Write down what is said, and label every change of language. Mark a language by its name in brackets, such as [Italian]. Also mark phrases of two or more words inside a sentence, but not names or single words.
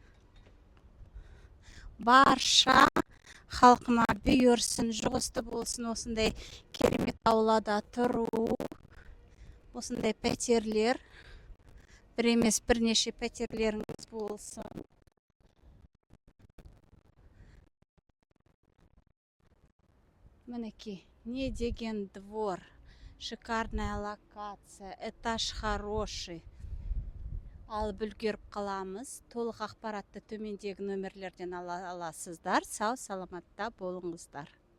[Kazakh] Барша халқыма бұйырсын, жұғысты болсын осындай керемет аулада тұру. Осындай пәтерлер, бір емес бірнеше пәтерлеріңіз болсын. Мінекей, не деген [Russian] двор, шикарная локация, этаж хороший. [Kazakh] Алып үлгеріп қаламыз. Толық ақпаратты төмендегі нөмірлерден ала аласыздар. Сау саламатта болыңыздар.